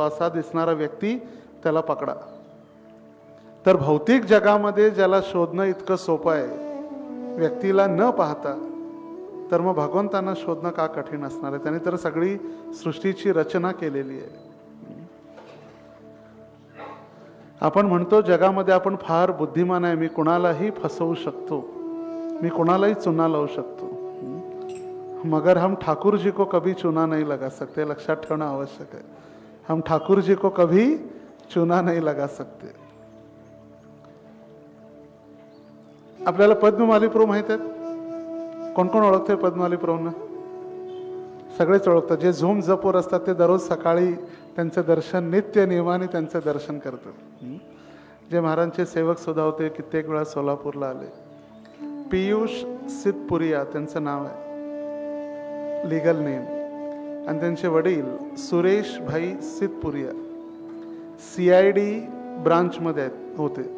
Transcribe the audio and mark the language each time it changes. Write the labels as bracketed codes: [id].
[mr] असा दिसणारा व्यक्ती त्याला पकडा. तर भौतिक जगामध्ये ज्याला शोधणं इतकं सोपं आहे व्यक्तीला न पाहता, तर मग भगवंतांना शोधणं का कठीण असणार आहे? त्याने तर सगळी सृष्टीची रचना केलेली आहे. आपण म्हणतो जगामध्ये आपण फार बुद्धिमान आहे, मी कुणालाही फसवू शकतो, मी कुणालाही चुना लावू शकतो, [hi] मगर हम ठाकुर जी को कभी चुना नहीं लगा सकते. [mr] लक्षात ठेवणं आवश्यक आहे. [hi] हम ठाकुर जी को कभी चुना नहीं लगा सकते. [mr] आपल्याला पद्ममाली प्रभू माहित आहेत? कोण कोण ओळखते पद्ममाली प्रभूंना? सगळेच ओळखतात. जे झूम जपोर असतात ते दररोज सकाळी त्यांचं दर्शन, नित्य नियमाने त्यांचं दर्शन करतात. जे महाराजांचे सेवक सुद्धा होते, कित्येक वेळा सोलापूरला आले. पियुष सिद्धपुरिया त्यांचं नाव आहे, लीगल नेम, आणि त्यांचे वडील सुरेश भाई सिद्धपुरिया CID ब्रांचमध्ये होते.